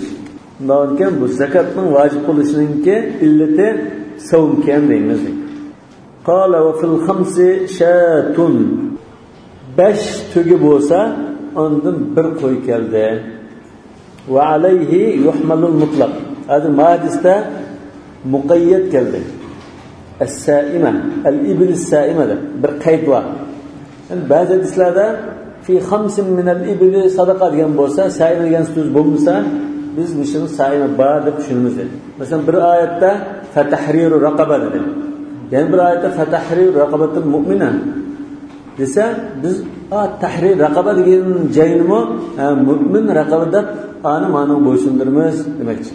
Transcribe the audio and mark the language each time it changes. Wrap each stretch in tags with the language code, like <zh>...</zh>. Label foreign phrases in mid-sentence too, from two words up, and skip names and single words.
<uz>Undan keyin bu zakatning vojib bo'lishiningki illati savmkan deymiz.</uz> <ar>قال وفي 5 شاة.</ar> <uz>5 tugi bo'lsa, undan bir qo'y keldi.</uz> <ar>وعليه يحمل المطلق.</ar> <uz>Hadi hadisda muqayyad keldi.</uz> <ar>السائمة، الإبل السائمة</ar> <uz>bir qayd bor. Yani ba'zi hadislarda</uz> <ar>في 5 من الإبل صدقة</ar> <uz>degan bo'lsa, saima degan so'z bo'lmasa, biz buni saima bor deb tushunamiz. Masalan, bir oyatda</uz> <ar>فتحرير رقبة</ar> <uz>dedi. Yani bir oyatda</uz> <ar>فتحرير رقبة مؤمنة</ar> <uz>desa, biz</uz> <ar>تحرير رقبة</ar> <uz>degan joyini mu'min raqabada ani ma'noga bo'ysundiramiz demakchi.</uz>